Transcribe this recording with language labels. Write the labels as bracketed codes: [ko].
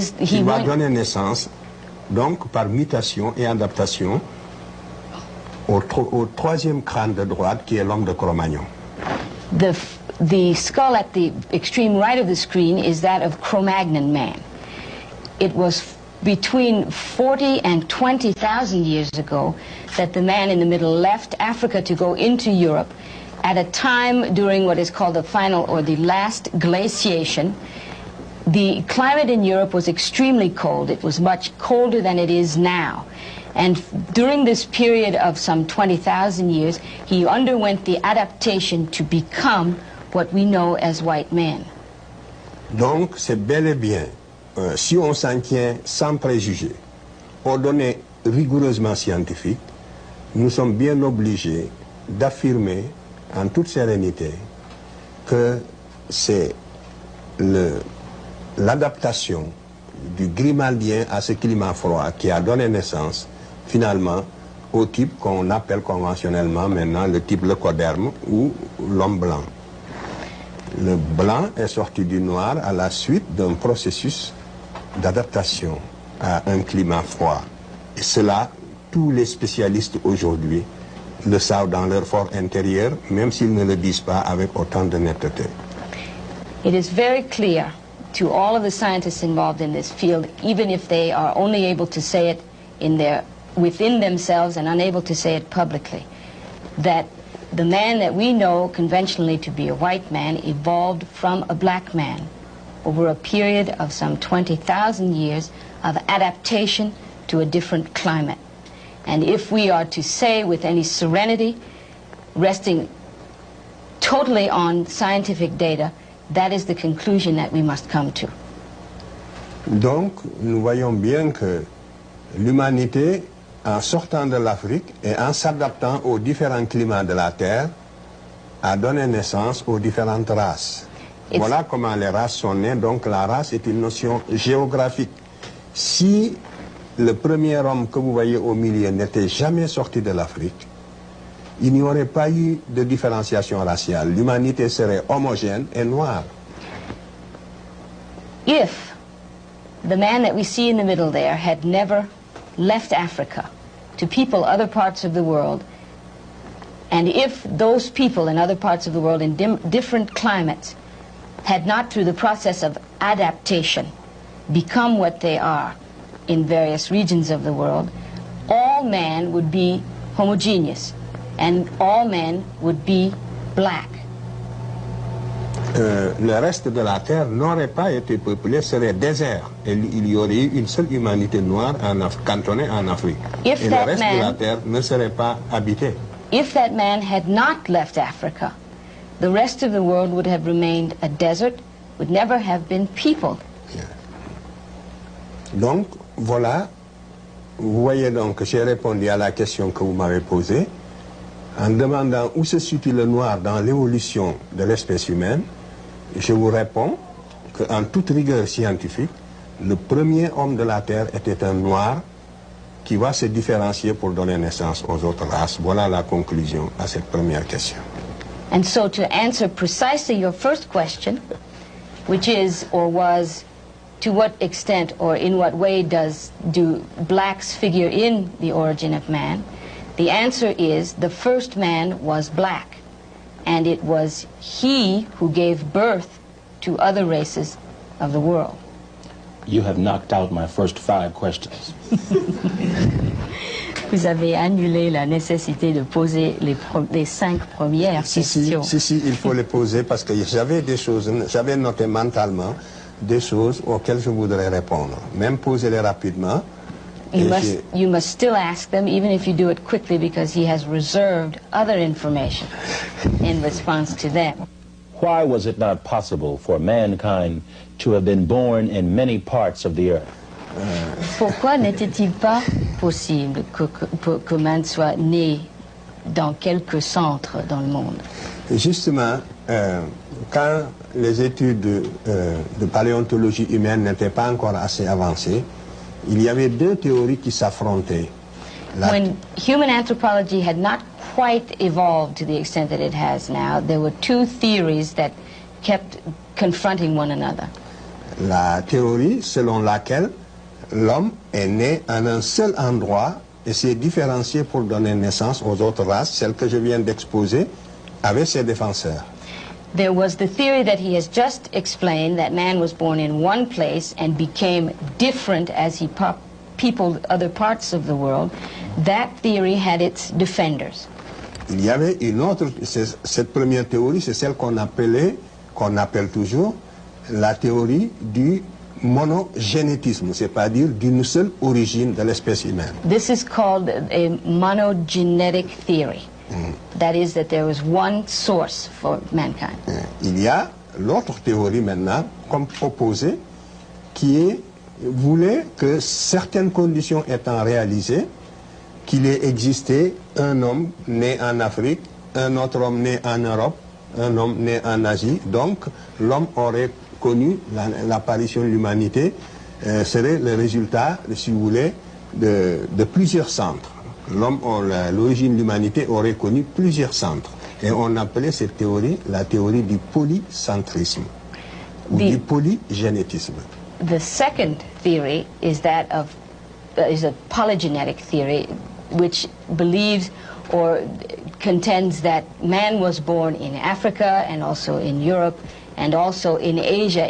[fr] Il va donner naissance, donc par mutation et adaptation, au troisième crâne de droite qui est l'homme de Cro-Magnon. [en] The skull at the extreme right of the screen is that of Cro-Magnon man. It was between 40 and 20,000 years ago that the man in the middle left Africa to go into Europe at a time during what is called the final or the last glaciation. The climate in Europe was extremely cold. It was much colder than it is now. And during this period of some 20,000 years, he underwent the adaptation to become what we know as white men. [fr] Donc, c'est bel et bien, si on s'en tient sans préjugés, aux données rigoureusement scientifiques, nous sommes bien obligés d'affirmer en toute sérénité que c'est l'adaptation du Grimaldien à ce climat froid qui a donné naissance finalement au type qu'on appelle conventionnellement maintenant le type leucoderme ou l'homme blanc. Le blanc est sorti du noir à la suite d'un processus d'adaptation à un climat froid. Et cela, tous les spécialistes aujourd'hui le savent dans leur fort intérieur, même s'ils ne le disent pas avec autant de netteté. [en] It is very clear to all of the scientists involved in this field, even if they are only able to say it within themselves and unable to say it publicly, that the man that we know conventionally to be a white man evolved from a black man over a period of some 20,000 years of adaptation to a different climate. And if we are to say with any serenity, resting totally on scientific data, that is the conclusion that we must come to. [fr] Donc, nous voyons bien que l'humanité, en sortant de l'Afrique et en s'adaptant aux différents climats de la Terre, a donné naissance aux différentes races. Voilà comment les races sont nées. Donc la race est une notion géographique. Si le premier homme que vous voyez au milieu n'était jamais sorti de l'Afrique, il n'y aurait pas eu de différenciation raciale. L'humanité serait homogène et noire. [en] If the man that we see in the middle there had never left Africa to people other parts of the world, and if those people in other parts of the world in different climates had not, through the process of adaptation, become what they are in various regions of the world, all men would be homogeneous, and all men would be black. [fr] le reste de la Terre n'aurait pas été peuplé, serait désert. Et il y aurait eu une seule humanité noire cantonnée en Afrique. Et le reste de la Terre ne serait pas habité. [en] If that man had not left Africa, the rest of the world would have remained a desert, would never have been peopled. [fr] Yeah. Donc, voilà. Vous voyez donc que j'ai répondu à la question que vous m'avez posée en demandant où se situe le noir dans l'évolution de l'espèce humaine. Je vous réponds qu'en toute rigueur scientifique, le premier homme de la Terre était un noir qui va se différencier pour donner naissance aux autres races. Voilà la conclusion à cette première question. [en] And so to answer precisely your first question, which is or was, to what extent or in what way do blacks figure in the origin of man? The answer is the first man was black, and it was he who gave birth to other races of the world. You have knocked out my first 5 questions. [fr] Vous avez annulé la nécessité de poser les 5 premières questions. Si, il faut les poser parce que j'avais des choses, j'avais noté mentalement des choses auxquelles je voudrais répondre. Même poser-les rapidement. [en] You must still ask them, even if you do it quickly, because he has reserved other information in response to them. Why was it not possible for mankind to have been born in many parts of the earth? [fr] Pourquoi n'était-il pas possible que man soit né dans quelques centres dans le monde? Justement, quand les études de paléontologie humaine n'étaient pas encore assez avancées, il y avait 2 théories qui s'affrontaient. [en] When human anthropology had not quite evolved to the extent that it has now, there were 2 theories that kept confronting one another. [fr] La théorie selon laquelle l'homme est né en un seul endroit et s'est différencié pour donner naissance aux autres races, celles que je viens d'exposer, avec ses défenseurs. [en] There was the theory that he has just explained, that man was born in one place and became different as he peopled other parts of the world. That theory had its defenders. [fr] Il y avait une autre, cette première théorie, c'est celle qu'on appelle toujours la théorie du monogénétisme, c'est-à-dire d'une seule origine de l'espèce humaine. [en] This is called a monogenetic theory. That is, that there was one source for mankind. [fr] Il y a l'autre théorie maintenant, comme proposée, qui voulait que certaines conditions étant réalisées, qu'il ait existé un homme né en Afrique, un autre homme né en Europe, un homme né en Asie. Donc, l'homme aurait connu l'apparition de l'humanité, serait le résultat, si vous voulez, de plusieurs centres. L'origine de l'humanité aurait connu plusieurs centres. Et on appelait cette théorie la théorie du polycentrisme, ou du polygénétisme. [en] The second theory is that of is a polygenetic theory, which believes or contends that man was born in Africa and also in Europe and also in Asia.